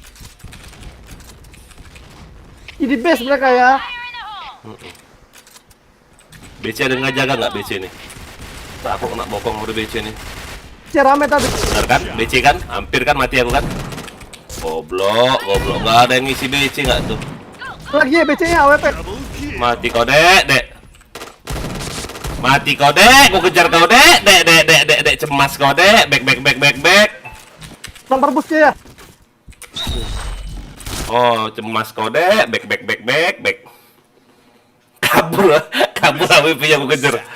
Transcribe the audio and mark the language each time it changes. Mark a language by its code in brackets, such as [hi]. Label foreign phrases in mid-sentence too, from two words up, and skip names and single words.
[id] Di base mereka ya. BC ada ngajaga nggak BC ini? Tak aku kena bokong udah BC ini. Rame tadi. Benar kan? BC kan? Hampir kan mati aku kan? Goblok, nggak ada yang ngisi BC nggak tuh? Lagi ya BC-nya AWP. Mati kau dek. Mati kau dek, aku kejar kau dek, dek, cemas kau dek, back. Lempar bus dia ya. Oh, cemas kau dek, back. Kabur AWP-nya aku kejar.